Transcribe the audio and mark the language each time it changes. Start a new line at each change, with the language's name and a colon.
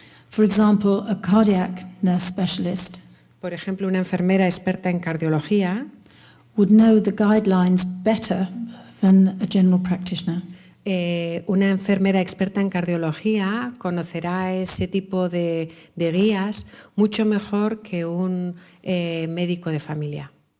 English: for example, a cardiac nurse specialist,
Spanish: por ejemplo, una enfermera experta en cardiología,
English: would know the guidelines better than a general practitioner.
Spanish: Una enfermera experta en cardiología conocerá ese tipo de guías mucho mejor que un médico de familia.